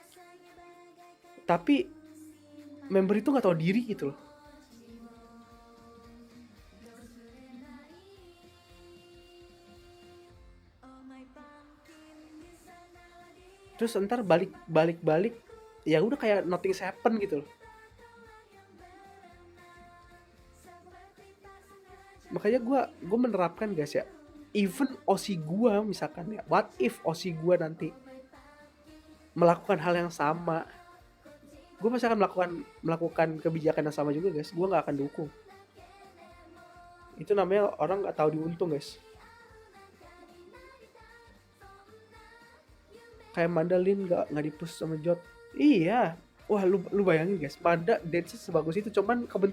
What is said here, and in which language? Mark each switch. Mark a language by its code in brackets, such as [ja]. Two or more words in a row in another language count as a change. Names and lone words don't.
[id] tapi member itu nggak tahu diri gitu loh terus ntar balik ya udah kayak [en] nothing happen [id] gitu loh makanya gue menerapkan guys ya even OC gue misalkan ya [en] what if [id] OC gue nanti melakukan hal yang sama gue pasti akan melakukan kebijakan yang sama juga guys gue nggak akan dukung itu namanya orang nggak tahu diuntung guys kayak Mandalin nggak dipush sama Jot iya wah lu bayangin guys Manda dance sebagus itu cuman kebentur